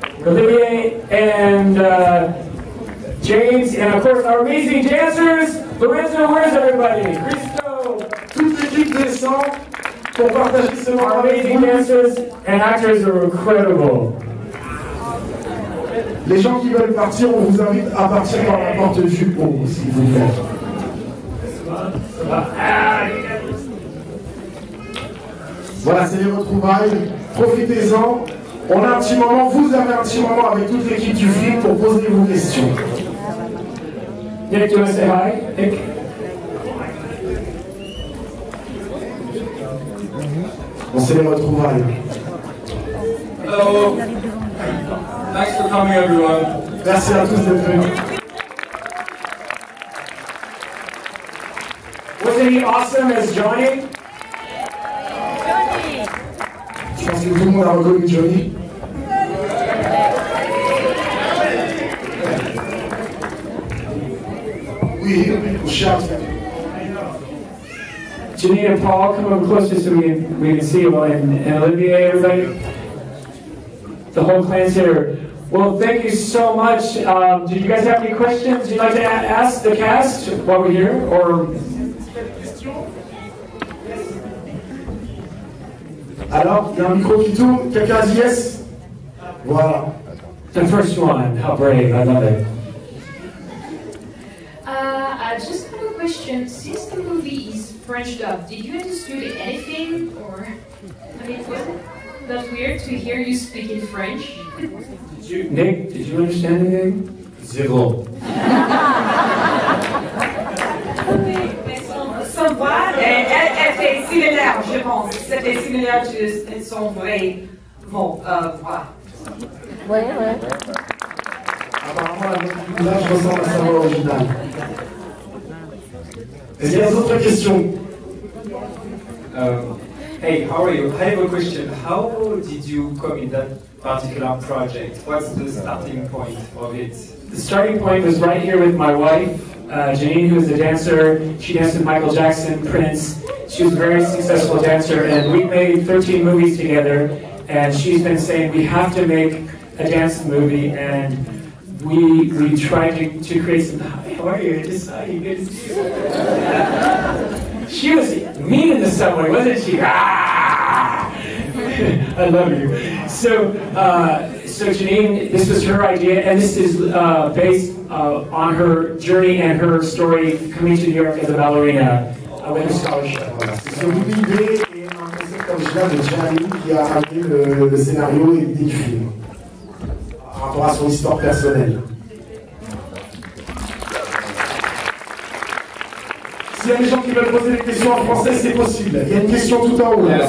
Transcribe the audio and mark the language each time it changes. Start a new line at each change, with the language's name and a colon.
English: Olivier and James, and of course our amazing dancers. Lorenzo, where's everybody? Christo.
French: Toute l'équipe descend pour partager ce moment
English: Our
French: avec
English: amazing
French: vous.
English: dancers and actors are incredible.
French: Les gens qui veulent partir, on vous invite à partir par la porte du haut, s'il vous plaît. Voilà, c'est les retrouvailles. Profitez-en. On a un petit moment, vous avez un petit moment avec toute l'équipe du film pour poser vos questions.
English: Nick, do you want to say hi? Nick?
French: Bon, c'est les retrouvailles.
English: Hello. Thanks for coming, everyone.
French: Merci à tous d'être venus.
English: Wasn't he awesome as Johnny?
French: Je pense que tout le monde a reconnu Johnny. Oui, cher.
English: Janeen and Paul, come up closer so we can see you, and Olivier, everybody. The whole clan's here. Well, thank you so much. Did you guys have any questions you'd like to ask the cast while we're here? Or
French: Alors, il y a un micro qui tourne. Quelqu'un a dit yes? Voilà.
English: the first one, how brave, I love it. I just have a question. Since the movie is French dubbed, did you understand anything, or I mean, was it that weird to hear you speak in French? Nick, did you understand anything?
French: Zéro. Son voix, elle fait similaire, je pense. C'était similaire de son vrai voix. Ouais. Apparemment, la là, je ressemble à sa voix originale. Est-ce qu'il y a d'autres questions?
English: Hey, how are you? I have a question. How did you come in that particular project? What's the starting point of it? The starting point was right here with my wife, Janeen, who is a dancer. She danced with Michael Jackson, Prince. She was a very successful dancer, and we made 13 movies together. And she's been saying we have to make a dance movie, and we tried to create some. How are you? Good to see you. She was mean in the subway, wasn't she? Ah! I love you. So Janeen, this was her idea, and this is based on her journey and her story coming to New York as a ballerina with her scholarship.
French: C'est une idée et un concept original de Janeen qui a amené le scénario et l'idée du film par rapport à son histoire personnelle. S'il y a des gens qui veulent poser des questions en français, c'est possible. Il y a une question tout en haut.